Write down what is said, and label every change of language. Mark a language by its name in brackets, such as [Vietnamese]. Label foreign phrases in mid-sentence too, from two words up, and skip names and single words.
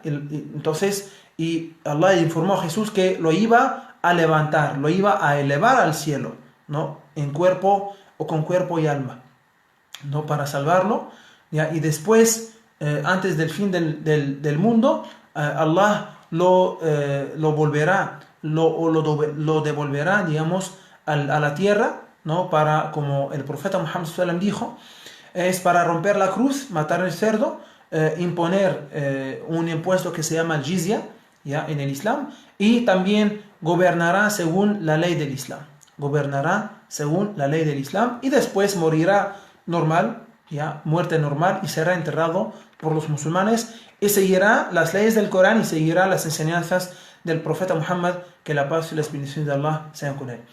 [Spanish] Entonces, y Allah informó a Jesús que lo iba a levantar, lo iba a elevar al cielo, ¿no?, en cuerpo o con cuerpo y alma, ¿no?, para salvarlo, ¿ya? Y después, antes del fin del mundo, Allah lo devolverá, a la tierra, ¿no?, como el profeta Muhammad [Arabic] صلى الله عليه وسلم [Spanish] dijo, es para romper la cruz, matar el cerdo, imponer un impuesto que se llama el jizya, ¿ya?, en el Islam, y también gobernará según la ley del Islam. Y después morirá normal, ¿ya?, muerte normal, y será enterrado por los musulmanes, y seguirá las leyes del Corán y seguirá las enseñanzas del profeta Muhammad, que la paz y las bendiciones de Allah sean con él.